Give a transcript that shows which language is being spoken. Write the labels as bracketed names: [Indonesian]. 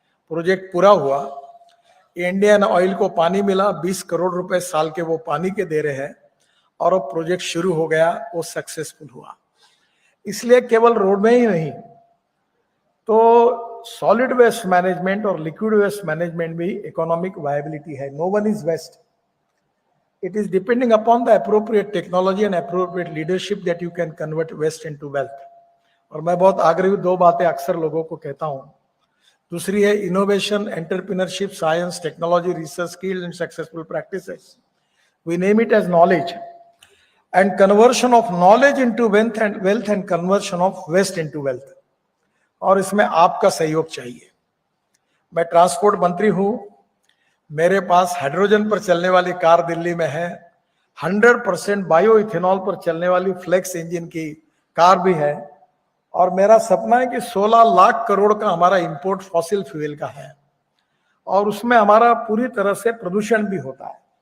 [Hindi] Project पूरा हुआ, Indian oil को पानी मिला, 20 करोड़ रुपए साल के वो पानी के दे रहे हैं और वो प्रोजेक्ट शुरू हो गया, वो सक्सेसफुल हुआ। इसलिए केवल रोड में ही नहीं तो सॉलिड वेस्ट मैनेजमेंट और लिक्विड वेस्ट मैनेजमेंट भी इकोनॉमिक वायबिलिटी है. [English] No one is waste. It is depending upon the appropriate technology and appropriate leadership that you can convert waste into wealth. [Hindi] और मैं बहुत आग्रही दो बातें अक्सर लोगों को कहता हूं. दूसरी है [English] Innovation, entrepreneurship, science, technology, research, skill and successful practices. We name it as knowledge. And conversion of knowledge into wealth and conversion of waste into wealth. [Hindi] और इसमें आपका सहयोग चाहिए. मैं ट्रांसपोर्ट मंत्री हूं. मेरे पास हाइड्रोजन पर चलने वाली कार दिल्ली में है. 100% बायो इथेनॉल पर चलने वाली फ्लेक्स इंजन की कार भी है. और मेरा सपना है कि 16 लाख करोड़ का हमारा इंपोर्ट फॉसिल फ्यूल का है और उसमें हमारा पूरी तरह से प्रदूषण भी होता है.